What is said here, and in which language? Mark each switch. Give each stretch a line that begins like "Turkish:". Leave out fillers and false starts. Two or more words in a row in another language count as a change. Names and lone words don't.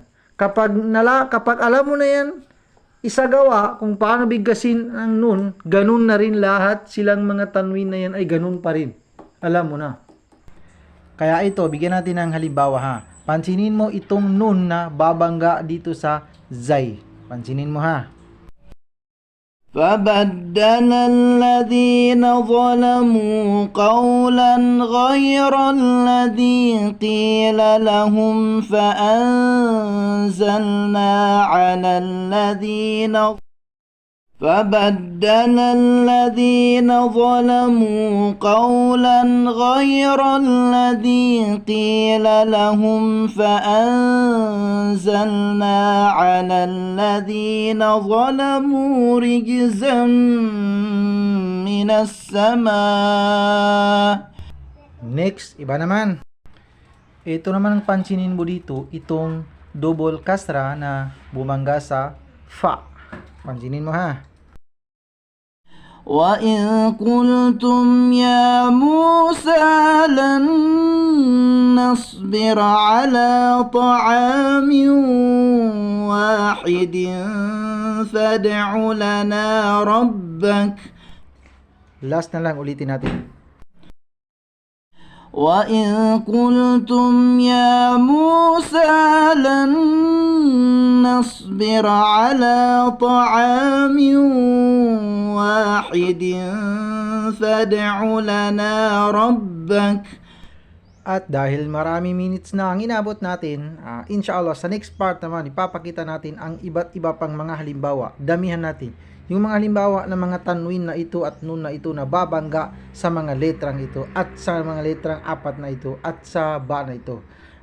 Filipino: Kapag alam mo na yan, isagawa kung paano bigkasin ang nun, ganun na rin lahat silang mga tanwin na yan ay ganun pa rin. Alam mo na. Kaya ito, bigyan natin ng halimbawa ha. Pansinin mo itong nun na babangga dito sa zay. Pansinin mo ha.
Arabic: فبدل الذين ظلموا قولا غير الذي قيل لهم فأنزلنا على الذين قولا غير الذي قيل لهم فأنزلنا على الذين ظلموا رجزا من السماء.
Filipino: Next, iba naman. Ito naman ang pansinin mo dito, itong double kasra na bumangga sa fa. Pansinin mo ha.
Arabic: وَإِذْ قُلْتُمْ يَا مُوسَى لَن نَّصْبِرَ عَلَىٰ طَعَامٍ وَاحِدٍ فَادْعُ لَنَا رَبَّكَ.
Filipino: Last na lang, ulitin natin. وَإِذْ قُلْتُمْ يَا مُوسَى لَن نَّصْبِرَ عَلَىٰ طَعَامٍ وَاحِدٍ فَادْعُ لَنَا رَبَّكَ. At dahil marami minutes na ang inabot natin, inshallah sa
English: next part
Filipino: naman ipapakita natin ang iba't iba pang mga halimbawa. Damihan natin yung mga halimbawa ng mga tanwin na ito at nun na ito na babangga sa mga letrang ito at sa mga letrang apat na ito at sa ba na ito.